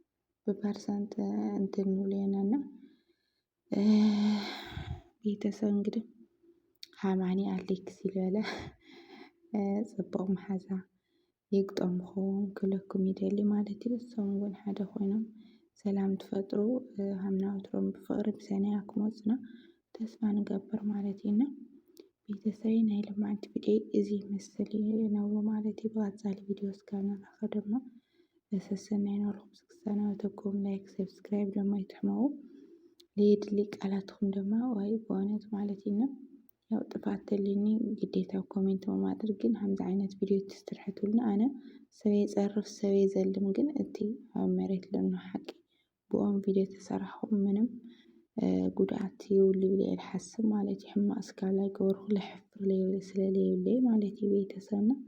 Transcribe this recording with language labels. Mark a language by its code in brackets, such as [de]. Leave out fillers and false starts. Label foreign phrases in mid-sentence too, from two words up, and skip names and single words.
[ti] እንትን ንብሎ ኢና እና ቤተሰብ እንግዲህ ሃማኒ ኣሌክስ ዝበለ ፅቡቕ መሓዛ ይግጠምኩም ክለኩም ይደሊ ማለት እዩ። እሶም እውን ሓደ ኮይኖም ሰላም ትፈጥሩ ሃምና ወትሮም ብፍቅሪ ብሰናይ ክመፁና ተስፋ ንገብር ማለት እዩ። እና ቤተሰበይ ናይ ሎማዓንቲ ቪድዮ እዚ ይመስል ነብሮ ማለት እዩ። ብቀፃሊ ቪድዮ እስካብ ንራኸብ ድማ ሰሰናይ ነብርኩም ክሳናበተኩም ላይክ ሰብስክራይብ ድማ ይትሕመው ለየድሊ ቃላትኩም ድማ ዋይ በእውነት ማለት እዩ። ያው ጥፋት ተልዩኒ [am] ግዴታ ኮሜንት በማድረግ [ti] ግን ከምዚ ዓይነት ቪድዮ ትስርሕ ትብሉኒ ኣነ ሰበይ ፀርፍ ሰበይ ዘልም ግን እቲ ኣብ መሬት ዘሎ ሓቂ ብኦም ቪድዮ ተሰራሕኩም ምንም ጉድኣት የብሉ ኢለ እየ ዝሓስብ ማለት እዩ። ሕማቅ እስካብ ዘይገበርኩ ዘሕፍር ስለዘይብለይ ማለት እዩ። ቤተሰብና